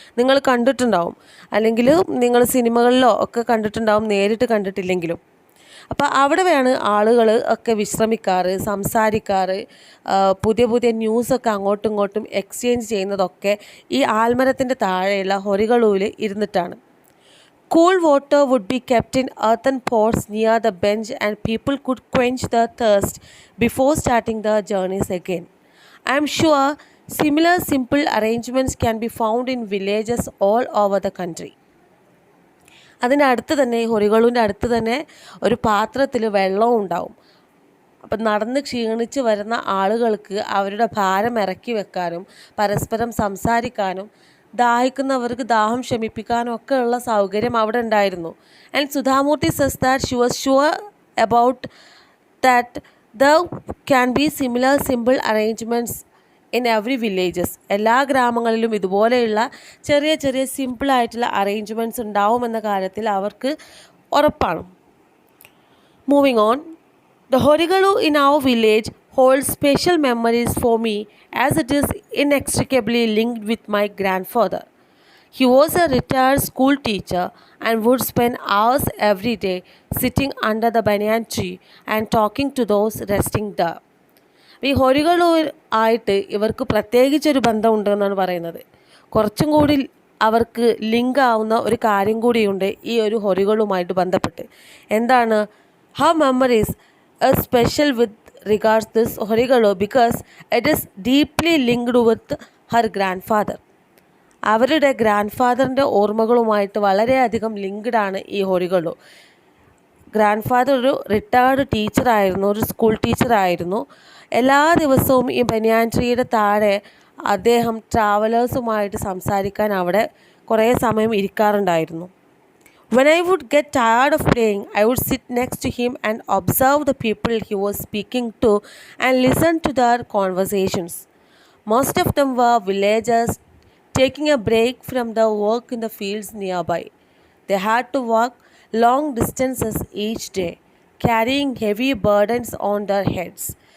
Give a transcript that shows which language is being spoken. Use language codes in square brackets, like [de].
[ml] നിങ്ങൾ കണ്ടിട്ടുണ്ടാവും, അല്ലെങ്കിൽ നിങ്ങൾ സിനിമകളിലോ ഒക്കെ കണ്ടിട്ടുണ്ടാവും, നേരിട്ട് കണ്ടിട്ടില്ലെങ്കിലും. അപ്പോൾ അവിടെയാണ് ആളുകൾ ഒക്കെ വിശ്രമിക്കാറ്, സംസാരിക്കാറ്, പുതിയ പുതിയ ന്യൂസൊക്കെ അങ്ങോട്ടും ഇങ്ങോട്ടും എക്സ്ചേഞ്ച് ചെയ്യുന്നതൊക്കെ ഈ ആൽമരത്തിൻ്റെ താഴെയുള്ള ഹൊറികളുവിൽ ഇരുന്നിട്ടാണ്. [en] Cool water would be kept in earthen pots near the bench and people could quench their thirst before starting their journeys again. I am sure similar simple arrangements can be found in villages all over the country. [ml] അതിൻ്റെ അടുത്ത് തന്നെ, ഹൊറികളുവിൻ്റെ അടുത്ത് തന്നെ ഒരു പാത്രത്തിൽ വെള്ളവും ഉണ്ടാവും. അപ്പം നടന്ന് ക്ഷീണിച്ച് വരുന്ന ആളുകൾക്ക് അവരുടെ ഭാരം ഇറക്കി വെക്കാനും പരസ്പരം സംസാരിക്കാനും ദാഹിക്കുന്നവർക്ക് ദാഹം ശമിപ്പിക്കാനും ഒക്കെ ഉള്ള സൗകര്യം അവിടെ ഉണ്ടായിരുന്നു. [en] And Sudha Murty cess that she was sure about that there can be similar simple arrangements in every villages. [ml] എല്ലാ ഗ്രാമങ്ങളിലും ഇതുപോലെയുള്ള ചെറിയ ചെറിയ സിമ്പിളായിട്ടുള്ള അറേഞ്ച്മെൻറ്റ്സ് ഉണ്ടാവുമെന്ന കാര്യത്തിൽ അവർക്ക് ഉറപ്പാണ്. [en] Moving on, the Horigalu in our village holds special memories for me as it is inextricably linked with my grandfather. He was a retired school teacher and would spend hours every day sitting under the banyan tree and talking to those resting there. [ml] ഈ ഹൊരികളു ആയിട്ട് ഇവർക്ക് പ്രത്യേകിച്ചൊരു ബന്ധമുണ്ടെന്നാണ് പറയുന്നത്. കുറച്ചും കൂടി അവർക്ക് link ആവുന്ന ഒരു കാര്യം കൂടിയുണ്ട് ഈ ഒരു ഹൊരികളുമായിട്ട് ബന്ധപ്പെട്ട്. എന്താണ്? [en] her memories are special with regards to this Horigalu because it is deeply linked with her grandfather. [ml] അവരുടെ ഗ്രാൻഡ് ഓർമ്മകളുമായിട്ട് വളരെയധികം ലിങ്ക്ഡാണ് ഈ ഹൊറികളു. ഗ്രാൻഡ് ഫാദർ ഒരു റിട്ടയർഡ് ടീച്ചറായിരുന്നു, ഒരു സ്കൂൾ ടീച്ചറായിരുന്നു. എല്ലാ ദിവസവും ഈ ബനിയാൻ ട്രീയുടെ താഴെ അദ്ദേഹം ട്രാവലേഴ്സുമായിട്ട് സംസാരിക്കാൻ അവിടെ കുറേ സമയം ഇരിക്കാറുണ്ടായിരുന്നു. [en] When I would get tired of playing, I would sit next to him and observe the people he was speaking to and listen to their conversations. Most of them were villagers taking a break from their work in the fields nearby. They had to walk long distances each day, carrying heavy burdens on their heads.